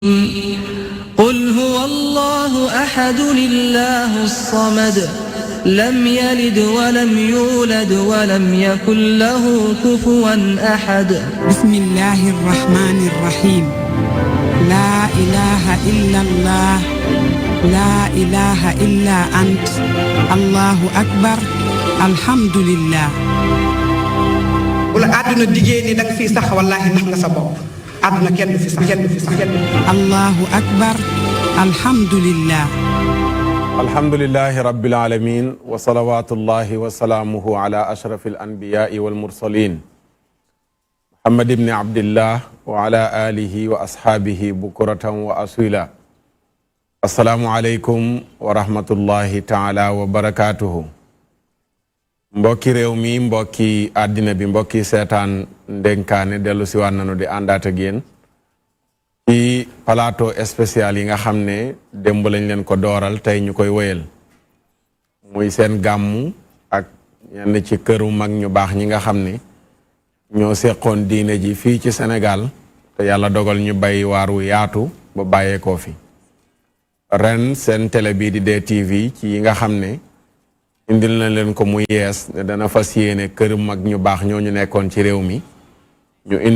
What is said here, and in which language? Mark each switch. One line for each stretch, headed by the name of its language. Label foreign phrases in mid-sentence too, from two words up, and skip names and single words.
Arabic: قل هو الله أحد الله الصمد لم يلد ولم يولد ولم يكن له كفوا أحد بسم الله الرحمن الرحيم لا إله إلا الله لا إله إلا أنت الله أكبر الحمد لله
Wolof: wala àdduna diggée ni danga fii sax wallaahi nax nga sa bopp àdduna kenn du fi sax
Arabic: الله أكبر الحمد لله الحمد لله رب العالمين وصلوات الله وسلامه على أشرف الأنبياء والمرسلين محمد بن عبد الله وعلى آله وأصحابه بكرة وأصيلا السلام عليكم ورحمة الله تعالى وبركاته
Wolof: mbokki réew mi mbokki àddina bi mbokki seetaan ndenkaane dellu si waat nañu di àndaat ak yéen ci
French: plateau spécial
Wolof: yi nga xam ne démb lañ leen ko dooral tey ñu koy wéyal muy seen gàmmu ak ñenn ci këru mag ñu baax ñi nga xam ne ñoo seqoon diine ji fii ci Sénégal te yàlla dogal ñu bay waar wu yaatu ba bàyyeekoo fi ren seen télé bii di DTV ci yi nga xam ne indil na leen ko mu yees ne dana fas yéene kër mag ñu baax ñoo ñu nekkoon ci réew mi ñu